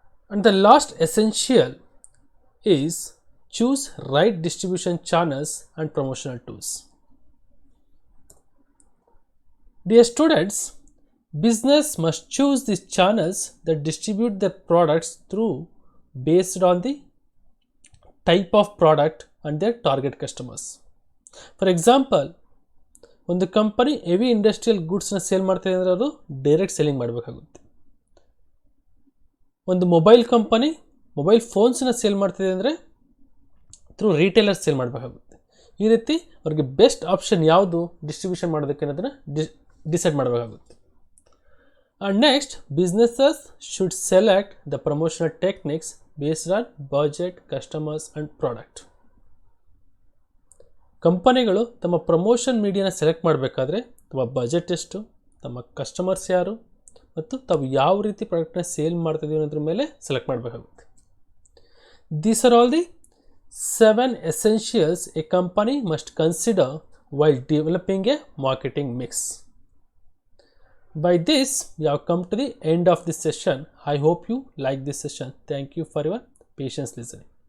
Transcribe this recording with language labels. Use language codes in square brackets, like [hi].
[en] And the last essential is choose right distribution channels and promotional tools. Dear students, business must choose these channels that distribute their products through based on the type of product and their target customers. For example, [kn] ಒಂದು company heavy industrial ಗೂಡ್ಸ್ನ sale ಮಾಡ್ತಿದೆ ಅಂದರೆ ಅದು direct selling ಮಾಡಬೇಕಾಗುತ್ತೆ. ಒಂದು mobile company mobile ಫೋನ್ಸ್ನ sale ಮಾಡ್ತಿದೆ ಅಂದರೆ through retailers sale ಮಾಡಬೇಕಾಗುತ್ತೆ. ಈ ರೀತಿ ಅವ್ರಿಗೆ ಬೆಸ್ಟ್ ಆಪ್ಷನ್ ಯಾವುದು ಡಿಸ್ಟ್ರಿಬ್ಯೂಷನ್ ಮಾಡೋದಕ್ಕೆ ಅನ್ನೋದನ್ನು ಡಿಸೈಡ್ ಮಾಡಬೇಕಾಗುತ್ತೆ. [en] And next, businesses should select the promotional techniques based on budget, customers and product. [kn] ಕಂಪನಿಗಳು ತಮ್ಮ ಪ್ರಮೋಷನ್ ಮೀಡಿಯಾನ ಸೆಲೆಕ್ಟ್ ಮಾಡಬೇಕಾದ್ರೆ ತಮ್ಮ ಬಜೆಟ್ ಎಷ್ಟು, ತಮ್ಮ ಕಸ್ಟಮರ್ಸ್ ಯಾರು ಮತ್ತು ತಾವು ಯಾವ ರೀತಿ ಪ್ರಾಡಕ್ಟ್ನ ಸೇಲ್ ಮಾಡ್ತಿದ್ದೀವಿ ಅನ್ನೋದ್ರ ಮೇಲೆ ಸೆಲೆಕ್ಟ್ ಮಾಡಬೇಕಾಗುತ್ತೆ. [en] These are all the 7 essentials a company must consider while developing a marketing mix. By this, we have come to the end of this session. I hope you like this session. Thank you for your patience listening.